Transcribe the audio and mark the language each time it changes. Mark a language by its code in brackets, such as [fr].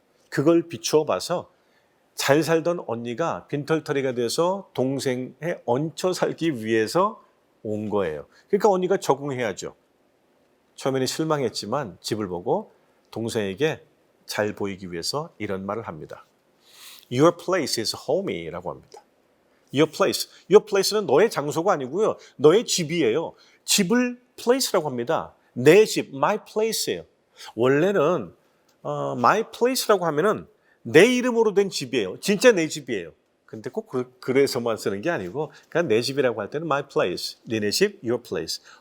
[ko] 그걸 비추어 봐서 잘 살던 언니가 빈털터리가 돼서 동생에 얹혀 살기 위해서 온 거예요. 그러니까 언니가 적응해야죠. 처음에는 실망했지만 집을 보고 동생에게 잘 보이기 위해서 이런 말을 합니다. [en] Your place is home이라고 [ko] 합니다. [en] Your place. [ko] Your place는 너의 장소가 아니고요. 너의 집이에요. 집을 place라고 합니다. 내 집, my place예요. 원래는 my place라고 하면은 내 이름으로 된 집이에요. 진짜 내 집이에요. 근데 꼭 그래서만 쓰는 게 아니고 그냥 내 집이라고 할 때는 my place, 니네 집, your place.